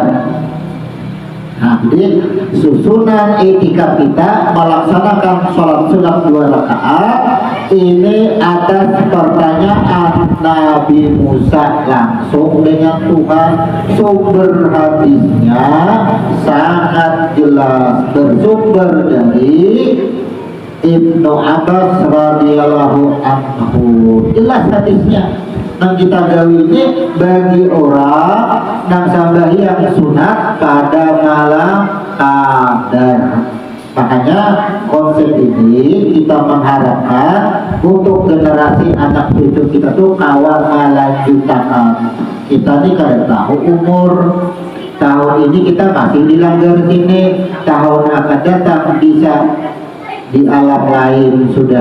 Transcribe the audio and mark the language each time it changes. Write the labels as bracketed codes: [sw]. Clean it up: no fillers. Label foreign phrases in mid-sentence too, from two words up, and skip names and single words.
[id] Nah, jadi susunan etika kita melaksanakan sholat sunat 2 rakaat ini atas pertanyaan Nabi Musa langsung dengan Tuhan. Sumber hadisnya sangat jelas, bersumber dari Ibnu Abbas [ar] رضي الله عنه. [id] Jelas hadisnya. Nang kita gawi ini bagi orang nang sambahyang sunat pada malam qadar. Makanya konsep ini kita mengharapkan untuk generasi anak cucu kita tuh kawal melanjutkan. Kita ini kada tahu umur, tahun ini kita masih di langgar sini, tahun akan datang bisa di alam lain sudah.